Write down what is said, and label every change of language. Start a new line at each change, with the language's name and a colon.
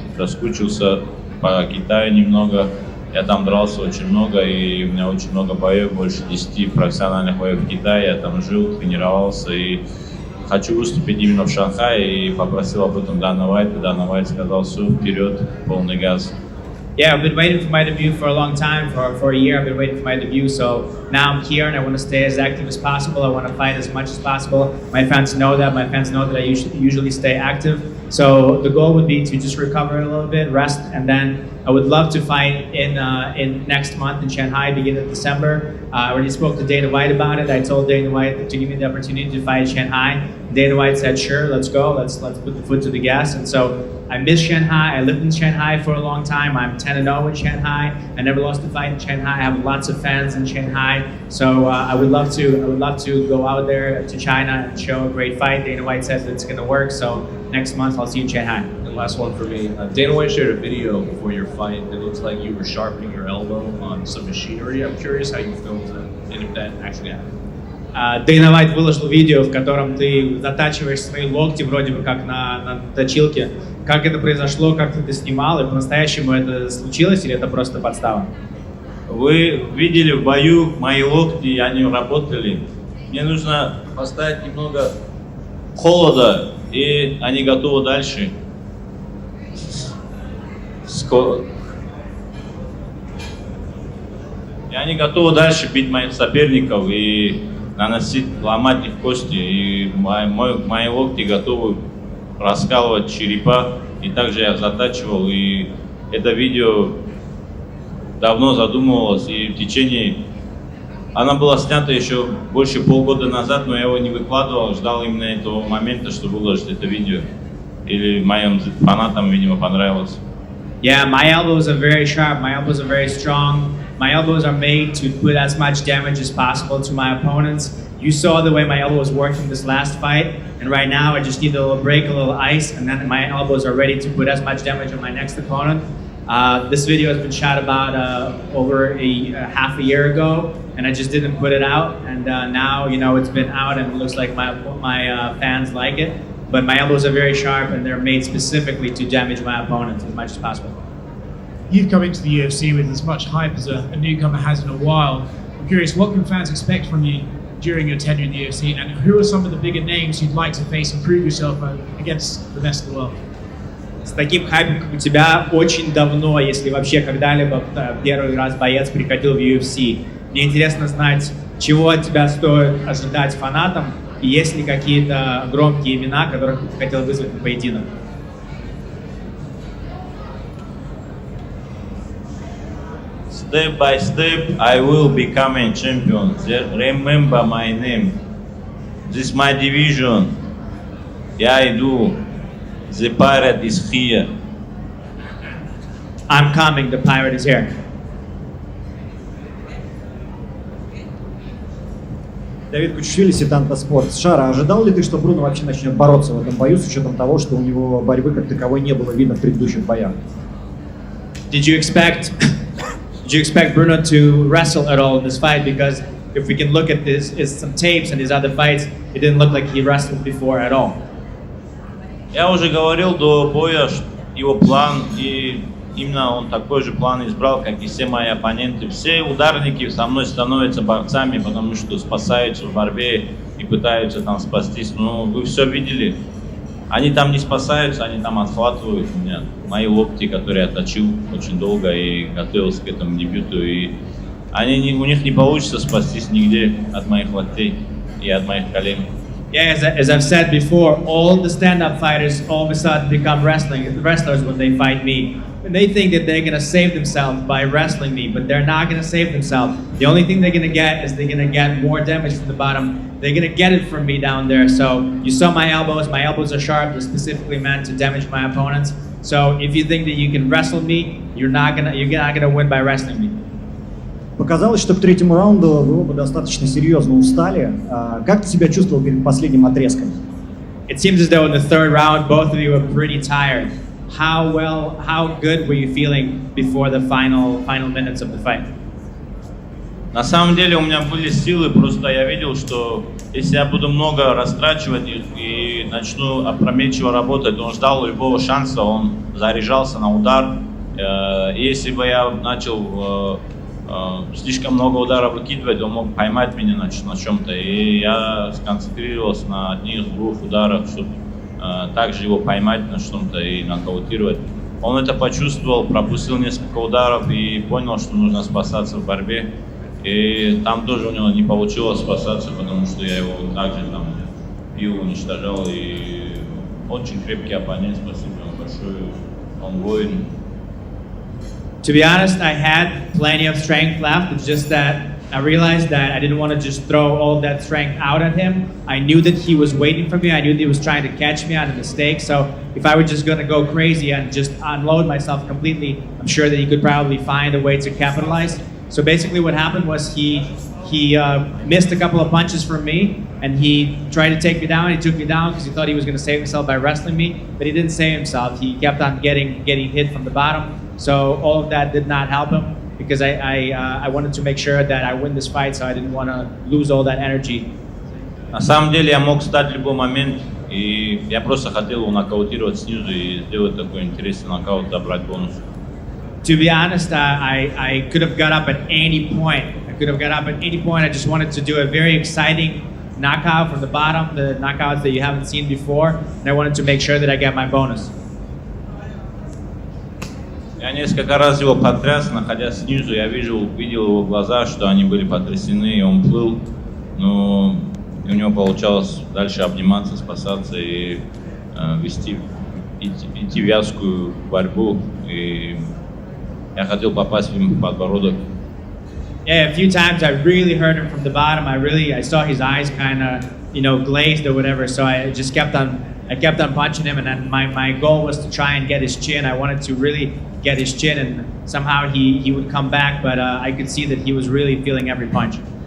Russian: Я соскучился по Китаю немного, я там дрался очень много, и у меня очень много боев, больше 10 профессиональных боев в Китае, я там жил, тренировался, и хочу выступить именно в Шанхае, и попросил об этом Дана Уайта. Дана Уайт сказал, все, вперед, полный газ.
English: Yeah, I've been waiting for my debut for a long time, for a year I've been waiting for my debut, so now I'm here and I want to stay as active as possible, I want to fight as much as possible. My fans know that I usually stay active, so the goal would be to just recover a little bit, rest, and then I would love to fight in next month in Shanghai, beginning of December. I already spoke to Dana White about it. I told Dana White to give me the opportunity to fight in Shanghai. Dana White said, sure, let's go, let's put the foot to the gas, and so I miss Shanghai. I lived in Shanghai for a long time. I'm 10-0 in Shanghai. I never lost a fight in Shanghai. I have lots of fans in Shanghai. So I would love to go out there to China and show a great fight. Dana White says it's going to work. So next month I'll see you in Shanghai. And last one for me. Dana White shared a video before your fight that looks like you were sharpening your elbow on some machinery. I'm curious how you filmed that and if that actually happened.
Russian: Дэйна Уайт выложил видео, в котором ты затачиваешь свои локти вроде бы как на точилке. Как это произошло, как ты это снимал, и по-настоящему это случилось или это просто подстава? Вы видели в бою мои локти, они работали. Мне нужно поставить немного холода, и они готовы дальше. И они готовы дальше бить моих соперников и наносить, ломать их кости. И мои локти готовы раскалывать черепа. И также я затачивал. И это видео давно задумывалось. И в течение... Она была снята еще больше полгода назад, но я его не выкладывал. Ждал именно этого момента, чтобы выложить это видео. Или моим фанатам, видимо, понравилось.
English: Yeah, my elbows are very sharp. My elbows are very strong. My elbows are made to put as much damage as possible to my opponents. You saw the way my elbow was working this last fight, and right now I just need a little break, a little ice, and then my elbows are ready to put as much damage on my next opponent. This video has been shot about over half a year ago, and I just didn't put it out, and now it's been out, and it looks like my fans like it. But my elbows are very sharp, and they're made specifically to damage my opponents as much as possible. You've come into the UFC with as much hype as a newcomer has in a while. I'm curious, what can fans expect from you during your tenure in the UFC, and who are some of the bigger names you'd like to face and prove yourself against the best of the world?
Russian: С таким хайпом, как у тебя, очень давно, если вообще когда-либо первый раз боец приходил в UFC. Мне интересно знать, чего от тебя стоит ожидать фанатам, и есть ли какие-то громкие имена, которых ты хотел вызвать на поединок.
English: Step by step, I will become a champion. Remember my name. This is my division.
Russian: Я иду.
English: The pirate is here. I'm coming, the pirate is here.
Russian: Давид Кучишвили, Сетанта Спорт. Шара, ожидал ли ты, что Бруно вообще начнет бороться в этом бою, с учетом того, что у него борьбы как таковой не было видно в предыдущих боях?
English: Did you expect Bruno to wrestle at all in this fight? Because if we can look at some tapes and his other fights, it didn't look like he wrestled before at all.
Russian: Я уже говорил до боя, его план, и именно он такой же план избрал, как и все мои оппоненты. Все ударники со мной становятся борцами, потому что спасаются в борьбе и пытаются там спастись. Но вы все видели. Они там не спасаются, они там отхватывают меня. Мои локти, которые я точил очень долго и готовился к этому дебюту. И у них не получится спастись нигде от моих локтей и от моих колен.
English: Yeah, as I've said before, all the stand-up fighters all of a sudden become wrestlers when they fight me. And they think that they're going to save themselves by wrestling me, but they're not going to save themselves. The only thing they're going to get is they're going to get more damage from the bottom. They're going to get it from me down there. So you saw my elbows. My elbows are sharp. They're specifically meant to damage my opponents. So if you think that you can wrestle me, you're not gonna win by wrestling me.
Russian: Показалось, что к третьему раунду вы оба достаточно серьезно устали. Как ты себя чувствовал перед последним отрезком?
English: It seems as though in the third round, both of you were pretty tired. How good were you feeling before the final minutes of the fight?
Russian: На самом деле у меня были силы, просто я видел, что если я буду много растрачивать и начну опрометчиво работать, он ждал любого шанса, он заряжался на удар. Если бы я начал слишком много ударов выкидывать, он мог поймать меня на чем-то. И я сконцентрировался на одних-двух ударах, чтобы также его поймать на что-то и нокаутировать. Он это почувствовал, пропустил несколько ударов и понял, что нужно спасаться в борьбе. И там тоже у него не получилось спасаться, потому что я его также там бил, уничтожал. И очень крепкий оппонент, спасибо ему большое, он воин.
English: To be honest, I had plenty of strength left. It's just that I realized that I didn't want to just throw all that strength out at him. I knew that he was waiting for me. I knew that he was trying to catch me on a mistake. So if I were just going to go crazy and just unload myself completely, I'm sure that he could probably find a way to capitalize. So basically what happened was he missed a couple of punches from me, and he tried to take me down. He took me down because he thought he was going to save himself by wrestling me, but he didn't save himself. He kept on getting hit from the bottom. So all of that did not help him, because I wanted to make sure that I win this fight, so I didn't want to lose all that energy.
Russian: На самом деле я мог встать в любой момент, и я просто хотел его нокаутировать снизу и сделать такой интересный нокаут, забрать бонус.
English: To be honest, I could have got up at any point. I just wanted to do a very exciting knockout from the bottom, the knockouts that you haven't seen before, and I wanted to make sure that I get my bonus.
Russian: Я несколько раз его потряс, находясь снизу, я видел его глаза, что они были потрясены, и он плыл, но у него получалось дальше обниматься, спасаться и идти в вязкую борьбу, и я хотел попасть ему в подбородок.
English: Yeah, a few times I really hurt him from the bottom. I saw his eyes kind of, glazed or whatever. So I just kept on punching him, and then my goal was to try and get his chin. I wanted to really get his chin, and somehow he would come back, but I could see that he was really feeling every punch.